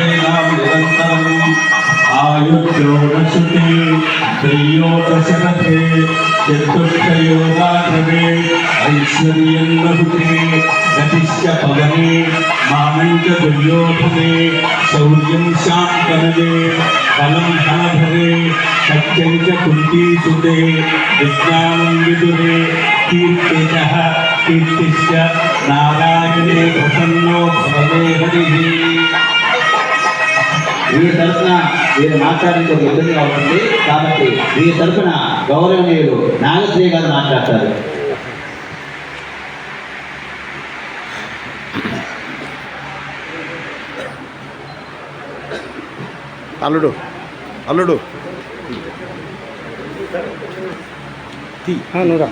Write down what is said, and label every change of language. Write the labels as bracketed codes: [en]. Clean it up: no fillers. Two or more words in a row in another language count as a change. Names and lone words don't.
[sa] नाम निरन्तरम् आयुर्योगसुते त्रियोदशरथे चतुर्थयोगाग्रवे ऐश्वर्यं लभते गतिश्च पवने मानं च दुर्योधने शौर्यं शान्तनवे बलं धनभरे सत्यं च कुन्तीसुते विज्ञानं विदुरे कीर्तितः कीर्तिश्च नारायणे प्रसन्नो भवते हरिः. [te] వీరి తరఫున వీరు మాట్లాడడానికి ఒక ఇబ్బందిగా ఉంటుంది కాబట్టి వీరి తరఫున గౌరవనీయులు నాగశ్రీ గారు మాట్లాడతారు. అల్లుడు నువ్వురా.